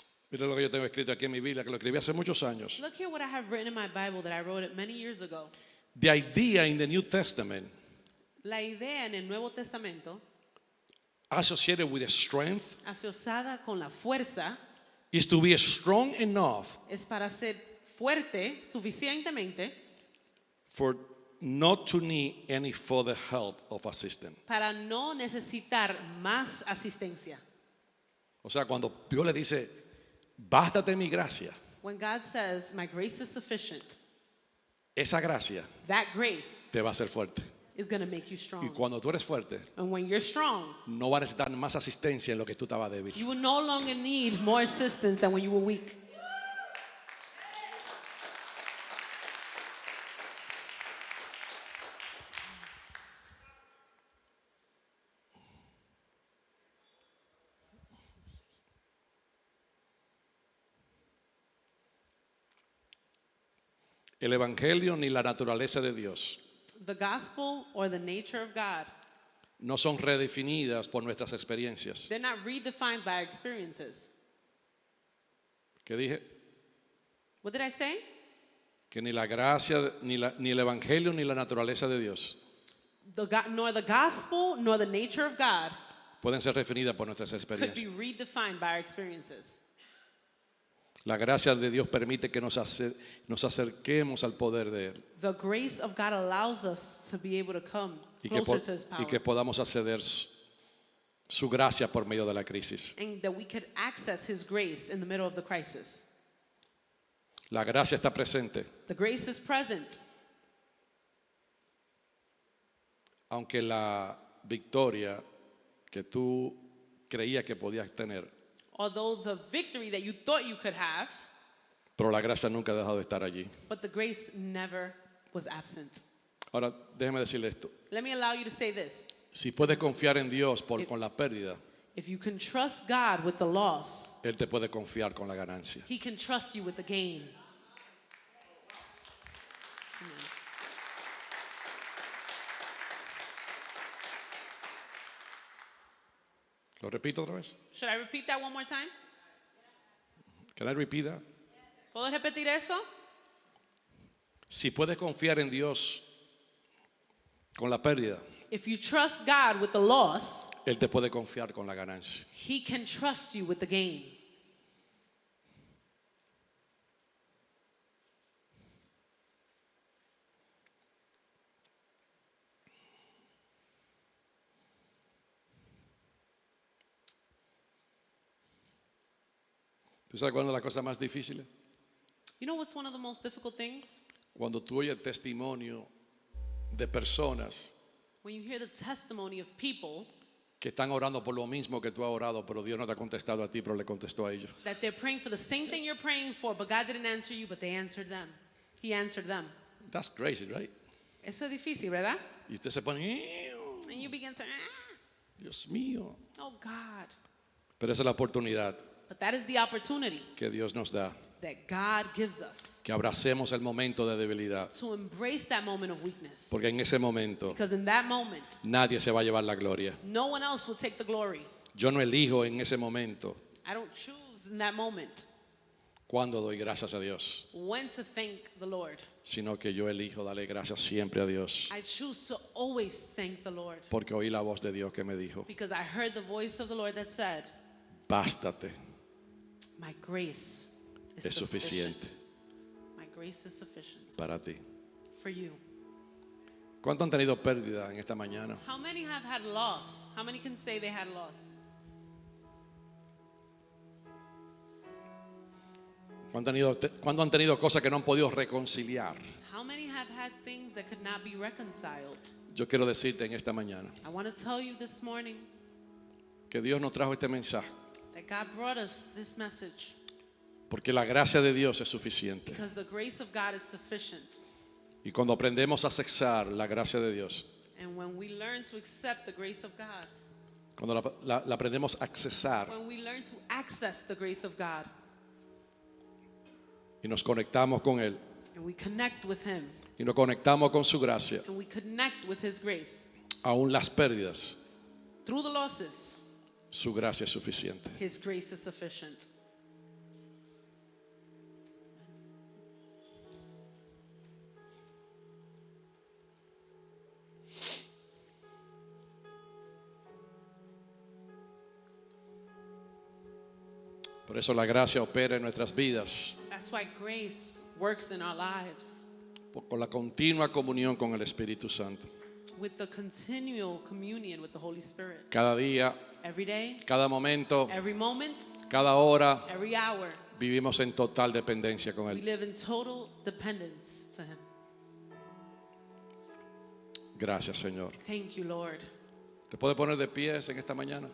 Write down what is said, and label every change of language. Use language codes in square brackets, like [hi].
[es] Mira lo que yo tengo escrito aquí en mi Biblia, que lo escribí hace muchos años. [en] Look here what I have written in my Bible that I wrote it many years ago. The idea in the New Testament [es] La idea en el Nuevo Testamento, [en] associated with strength [es] asociada con la fuerza, [en] is to be strong enough [es] es para ser fuerte suficientemente [en] for not to need any further help of assistance. [es] para no necesitar más asistencia. O sea, cuando Dios le dice, bástate mi gracia, [en] When God says, my grace is sufficient, [es] esa gracia [en] that grace [es] te va a hacer fuerte. [en] is going to make you [es] Y [en] strong. [es] cuando tú eres fuerte, [en] And when you're strong, [es] no vas a necesitar más asistencia en lo que tú estabas débil. [en] you will no longer need more assistance than when you were weak. [es] El evangelio ni la naturaleza de Dios [en] The gospel or the nature of God, [es] no son redefinidas por nuestras experiencias. [en] they're not redefined by our experiences. [es] ¿Qué dije? [en] What did I say? [es] Que ni la gracia, ni el evangelio, ni la naturaleza de Dios [en] Nor the gospel nor the nature of God [es] pueden ser definidas por nuestras [en] could be [es] experiencias. [en] redefined by our experiences. [es] La gracia de Dios permite que nos acerquemos al poder de Él [en] The grace of God allows us to be able to come [es] y que, [en] closer to His power. [es] y que podamos acceder su gracia por medio de la crisis. [en] And that we could access His grace in the middle of the crisis. [es] La gracia está presente, [en] The grace is present, [es] aunque la victoria que tú creías que podías tener, [en] although the victory that you thought you could have, [es] pero la gracia nunca ha dejado de estar allí. [en] but the grace never was absent. [es] Ahora, déjeme decirle esto. [en] Let me allow you to say this. [es] Si puedes confiar en Dios con la pérdida, [en] If you can trust God with the loss, [es] Él te puede confiar con la ganancia. [en] He can trust you with the gain. [es] ¿Lo repito otra vez? [en] Should I repeat that one more time? Can I repeat that? [es] ¿Puedo repetir eso? Si puedes confiar en Dios con la pérdida, [en] If you trust God with the loss, [es] Él te puede confiar con la ganancia. [en] He can trust you with the gain. [es] ¿Tú sabes cuál es la cosa más difícil? [en] You know what's one of the most difficult things? [es] Cuando tú oyes el testimonio de personas [en] When you hear the testimony of people [es] que están orando por lo mismo que tú has orado, pero Dios no te ha contestado a ti, pero le contestó a ellos. [en] that they're praying for the same thing you're praying for, but God didn't answer you, but they answered them. He answered them. That's crazy, right? [es] Eso es difícil, ¿verdad? Y usted se pone, "Ew, [en] And you begin to, [es] Dios mío. [en] oh God. [es] Pero esa es la oportunidad [en] But that is the opportunity [es] que Dios nos da, [en] that God gives us [es] que abracemos el momento de debilidad, [en] to embrace that moment of weakness. [es] porque en ese momento [en] Because in that moment, [es] nadie se va a llevar la gloria. [en] no one else will take the glory. [es] Yo no elijo en ese momento [en] I don't choose in that moment [es] cuándo doy gracias a Dios, [en] when to thank the Lord. [es] sino que yo elijo darle gracias siempre a Dios, [en] I choose to always thank the Lord [es] porque oí la voz de Dios que me dijo, [en] because I heard the voice of the Lord that said, [es] bástate, [en] my grace is [es] es [en] sufficient. [es] suficiente [en] My grace is sufficient [es] para ti. [en] for you. [es] ¿Cuánto han tenido pérdida en esta mañana? [en] How many have had loss? How many can say they had loss? [es] ¿Cuánto han tenido cosas que no han podido reconciliar? [en] How many have had things that could not be reconciled? [es] Yo quiero decirte en esta mañana [en] I want to tell you this morning [es] que Dios nos trajo este mensaje, [en] that God brought us this message [es] porque la gracia de Dios es suficiente. [en] because the grace of God is sufficient. [es] Y cuando aprendemos a accesar la gracia de Dios, [en] And when we learn to accept the grace of God, [es] cuando la aprendemos a accesar [en] when we learn to access the grace of God [es] y nos conectamos con Él [en] and we connect with Him [es] y nos conectamos con su gracia, [en] and we connect with His grace [es] aún las pérdidas, [en] through the losses, [es] su gracia es suficiente. [en] His grace is sufficient. [es] Por eso la gracia opera en nuestras vidas, [en] That's why grace works in our lives [es] con la continua comunión con el Espíritu Santo. [en] with the continual communion with the Holy Spirit. [es] Cada día, [en] Every day, [es] cada momento, [en] every moment, [es] cada hora, [en] every hour, [es] vivimos en total dependencia con [en] we [es] Él. [en] live in total dependence to Him. [es] Gracias, Señor. [en] Thank you, Lord. [es] ¿Te puedes poner de pies en esta mañana?